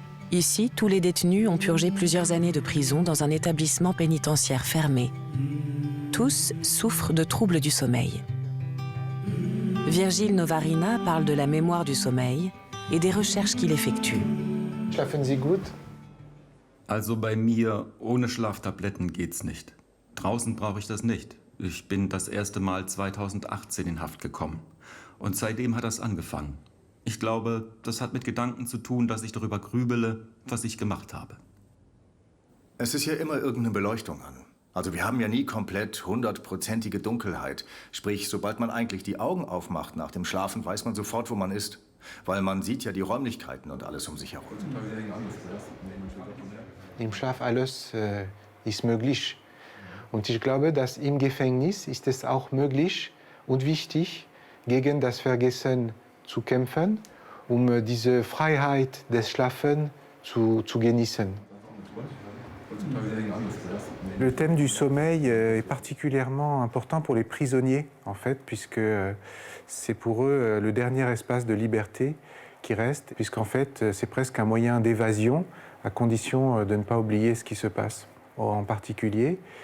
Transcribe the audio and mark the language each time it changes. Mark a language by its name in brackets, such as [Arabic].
[French] Ici, tous les détenus ont purgé plusieurs années de prison dans un établissement pénitentiaire fermé. Tous souffrent de troubles du sommeil. Virgile Novarina parle de la mémoire du sommeil et des recherches qu'il effectue. [German] Schlafen Sie gut? Also bei mir ohne Schlaftabletten geht's nicht. Draußen brauche ich das nicht. Ich bin das erste Mal 2018 in Haft gekommen. Und seitdem hat das angefangen. Ich glaube, das hat mit Gedanken zu tun, dass ich darüber grübele, was ich gemacht habe. Es ist ja immer irgendeine Beleuchtung an. Also wir haben ja nie komplett 100%ige Dunkelheit. Sprich, sobald man eigentlich die Augen aufmacht nach dem Schlafen, weiß man sofort, wo man ist. Weil man sieht ja die Räumlichkeiten und alles um sich herum. Im Schlaf alles ist möglich. Und ich glaube, dass im Gefängnis ist es auch möglich und wichtig, gegen das Vergessen zu kämpfen, diese Freiheit des Schlafens zu genießen. [French] Le thème du sommeil est particulièrement important pour les prisonniers, en fait, puisque c'est pour eux le dernier espace de liberté qui reste, puisqu'en fait, c'est presque un moyen d'évasion, à condition de ne pas oublier ce qui se passe en particulier,